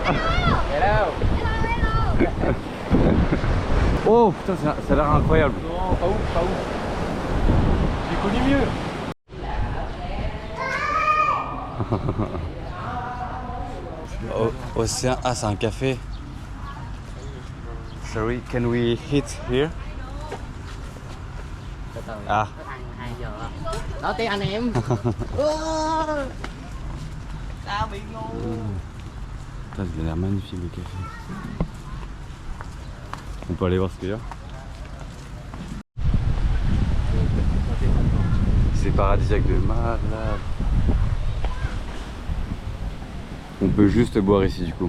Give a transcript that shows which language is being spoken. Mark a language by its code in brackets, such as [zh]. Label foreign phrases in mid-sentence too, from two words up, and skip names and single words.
[fr] Oh putain, ça a l'air incroyable. Non, pas ouf, pas ouf. J'ai connu mieux. Océan, ah c'est un café. [en] Sorry, can we hit here? Ah. [vi] Đó tiếng anh em. Tao bị ngu. [fr] Ça a l'air magnifique le café. On peut aller voir ce qu'il y a. C'est paradisiaque de malade. On peut juste boire ici du coup.